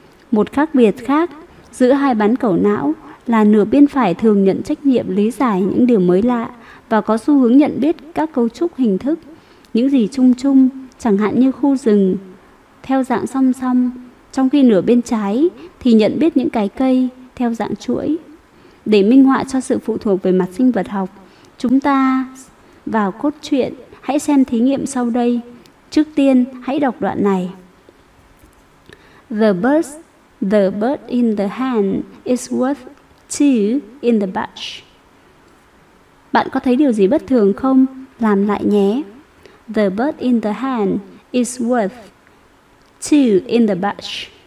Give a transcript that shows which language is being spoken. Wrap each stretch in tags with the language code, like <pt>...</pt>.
<vi>Một khác biệt khác giữa hai bán cầu não là nửa bên phải thường nhận trách nhiệm lý giải những điều mới lạ và có xu hướng nhận biết các cấu trúc hình thức, những gì chung chung, chẳng hạn như khu rừng, theo dạng song song, trong khi nửa bên trái thì nhận biết những cái cây theo dạng chuỗi. Để minh họa cho sự phụ thuộc về mặt sinh vật học, chúng ta vào cốt truyện, hãy xem thí nghiệm sau đây. Trước tiên, hãy đọc đoạn này.</vi> <en>The bird in the hand is worth two in the bush.</en> <vi>Bạn có thấy điều gì bất thường không? Làm lại nhé.</vi> <en>The bird in the hand is worth two in the bush.</en>